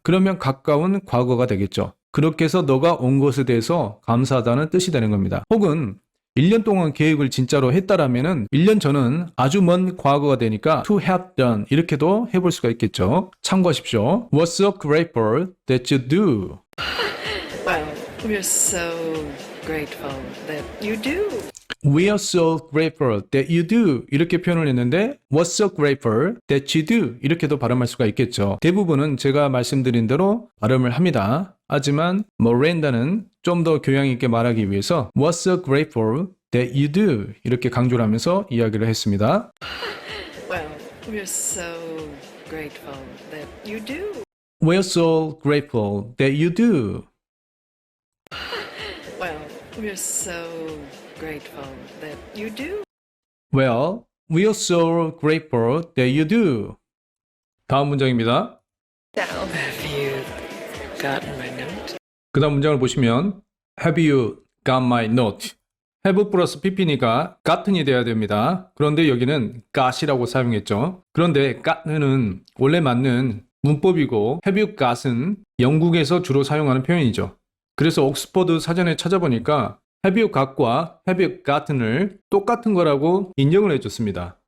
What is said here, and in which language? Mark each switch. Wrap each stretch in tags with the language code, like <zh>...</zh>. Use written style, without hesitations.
<ko>그러면 가까운 과거가 되겠죠. 그렇게 해서 너가 온 것에 대해서 감사하다는 뜻이 되는 겁니다. 혹은 1년 동안 계획을 진짜로 했다라면은 1년 전은 아주 먼 과거가 되니까</ko> <en>to have done</en> <ko>이렇게도 해볼 수가 있겠죠. 참고하십시오.</ko> <en>What's so grateful that you do? Well, we're so grateful that you do. We are so grateful that you do</en> <ko>이렇게 표현을 했는데</ko> <en>What's so grateful that you do</en> <ko>이렇게도 발음할 수가 있겠죠. 대부분은 제가 말씀드린 대로 발음을 합니다. 하지만 모렌다는 좀 더 교양 있게 말하기 위해서</ko> <en>What's so grateful that you do</en> <ko>이렇게 강조를 하면서 이야기를 했습니다.</ko> <en>Well, we're so grateful that you do. We're so grateful that you do. Well, we're so grateful that you do. Well, we are so grateful that you do.</en> <ko>다음 문장입니다.</ko> <en>Have you gotten my note?</en> <ko>그 다음 문장을 보시면</ko> <en>Have you got my note?</en> <ko>have 플러스 pp니까 gotten이 돼야 됩니다. 그런데 여기는 got이라고 사용했죠. 그런데 got는 원래 맞는 문법이고</ko> <en>have you got</en> <ko>은 영국에서 주로 사용하는 표현이죠. 그래서 옥스퍼드 사전에 찾아보니까</ko> <en>have you got</en> <ko>과</ko> <en>have you gotten</en> <ko>을 똑같은 거라고 인정을 해줬습니다.</ko>